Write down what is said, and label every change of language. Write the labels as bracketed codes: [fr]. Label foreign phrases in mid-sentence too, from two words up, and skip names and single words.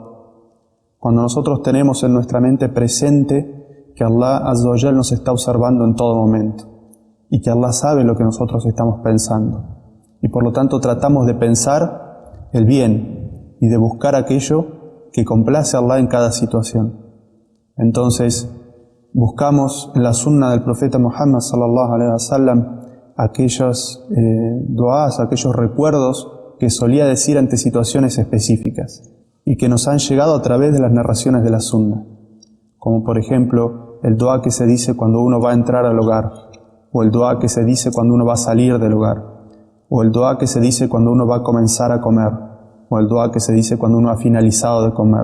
[es] Cuando nosotros tenemos en nuestra mente presente que Allah [ar] عز وجل [es] nos está observando en todo momento y que Allah sabe lo que nosotros estamos pensando. Y por lo tanto tratamos de pensar el bien y de buscar aquello que complace a Allah en cada situación. Entonces, buscamos en la sunna del profeta Muhammad [ar] صلى الله عليه وسلم [es] aquellos duás, aquellos recuerdos que solía decir ante situaciones específicas y que nos han llegado a través de las narraciones de la Sunna, como por ejemplo el dua que se dice cuando uno va a entrar al hogar, o el dua que se dice cuando uno va a salir del hogar, o el dua que se dice cuando uno va a comenzar a comer, o el dua que se dice cuando uno ha finalizado de comer.